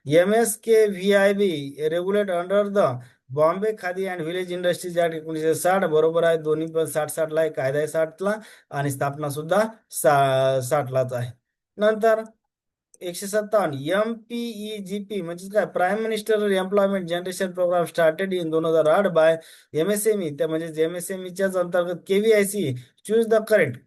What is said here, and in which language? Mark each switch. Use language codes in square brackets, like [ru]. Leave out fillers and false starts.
[en] MSKVIB regulate under the Bombay Khadi and village industries act 1960. [mr] बरोबर आहे. दोन्ही पण 60-60 ला आहे. कायदा आहे 60 ला आणि स्थापना सुद्धा 60 लाच आहे. नंतर 157. MPEGP म्हणजे काय? [en] Prime minister employment generation program started in 2008 by MSME. [mr] त्या म्हणजे MSMEच्याच अंतर्गत KVIC. [en] Choose the correct.